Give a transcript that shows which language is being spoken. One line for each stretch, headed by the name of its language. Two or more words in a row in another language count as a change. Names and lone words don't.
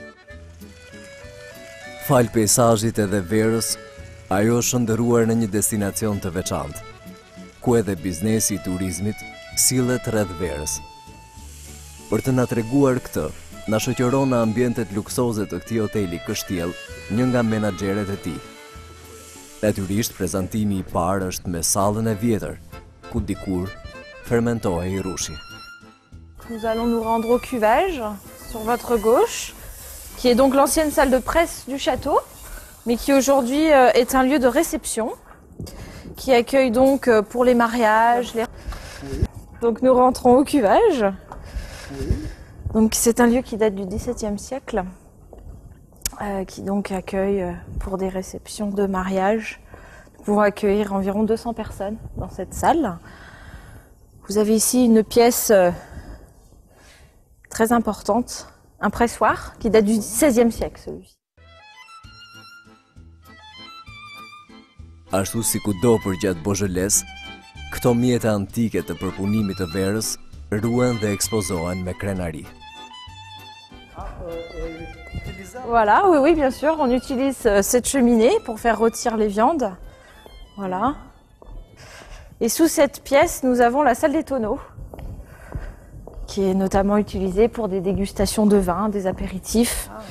Albanian: Fal peizazhit edhe verës, ajo është shndërruar në një destinacion të veçantë, ku edhe biznesi I turizmit sillet rreth verës. Për të na treguar këtë, na shoqëron në ambientet luksoze të këtij hoteli kështjell një nga menaxherët e tij. Natyrisht, prezantimi I parë është me sallën e vjetër, ku dikur fermentohej rushi.
French: Nous allons nous rendre au cuvage, sur votre gauche, qui est donc l'ancienne salle de presse du château, mais qui aujourd'hui est un lieu de réception, qui accueille donc pour les mariages. Donc nous rentrons au cuvage. Donc c'est un lieu qui date du XVIIe siècle, qui donc accueille pour des réceptions de mariage. Nous pouvons accueillir environ 200 personnes dans cette salle. Vous avez ici une pièce très importante, un pressoir qui date du XVIe siècle, celui-ci.
Albanian: Ashtu si kudo përgjatë Beaujolais, këto mjete antike të përpunimit të verës ruhen dhe ekspozohen me krenari.
French: Voilà, oui, oui, bien sûr, on utilise cette cheminée pour faire rôtir les viandes. Voilà. Et sous cette pièce, nous avons la salle des tonneaux, qui est notamment utilisée pour des dégustations de vin, des apéritifs.